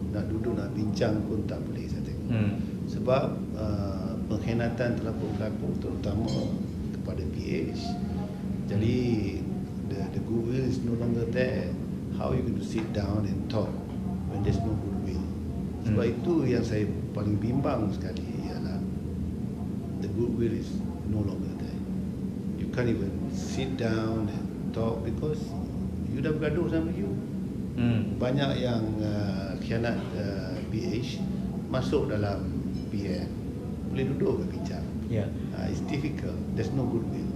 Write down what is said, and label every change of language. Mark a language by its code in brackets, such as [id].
[ms] Nak duduk nak bincang pun tak boleh saya tengok. Sebab pengkhianatan telah berlaku terutama kepada PH. [en] Jadi the goodwill is no longer there. How you going to sit down and talk when there's no goodwill? [ms] Sebab itu yang saya paling bimbang sekali ialah the goodwill is no longer there. [en] You can't even sit down and talk because you dah bergaduh sama you. [ms] Banyak yang khianat PH masuk dalam PM. Boleh duduk ke bincang. It's difficult. There's no goodwill.